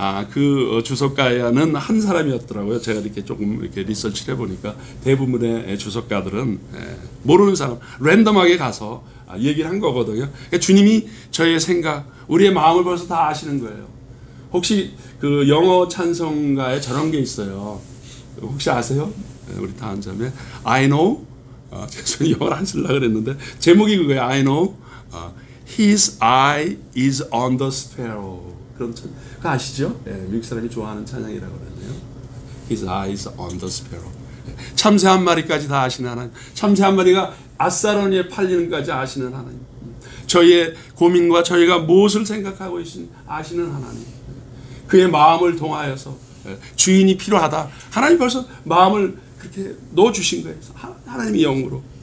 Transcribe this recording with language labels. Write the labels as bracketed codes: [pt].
[ko] 그 주석가는 한 사람이었더라고요. 제가 이렇게 조금 이렇게 리서치를 해보니까 대부분의 주석가들은 모르는 사람 랜덤하게 가서 얘기를 한 거거든요. 그러니까 주님이 저의 생각, 우리의 마음을 벌써 다 아시는 거예요. 혹시 그 영어 찬송가에 저런 게 있어요. 혹시 아세요? 우리 다 앉으면 [en] I know. [ko] 제가 영어를 안 쓰려고 그랬는데 제목이 그거예요. [en] I know. His eye is on the sparrow. [ko] 그런 찬, 그거 아시죠? 미국 사람이 좋아하는 찬양이라고 그러네요. [en] His eye is on the sparrow. [ko] 참새 한 마리까지 다 아시는 하나님. 참새 한 마리가 아사로니에 팔리는까지 아시는 하나님. 저희의 고민과 저희가 무엇을 생각하고 아시는 하나님. 그의 마음을 통하여서 주인이 필요하다. 하나님 벌써 마음을 그렇게 넣어주신 거예요. 하나님이 영으로.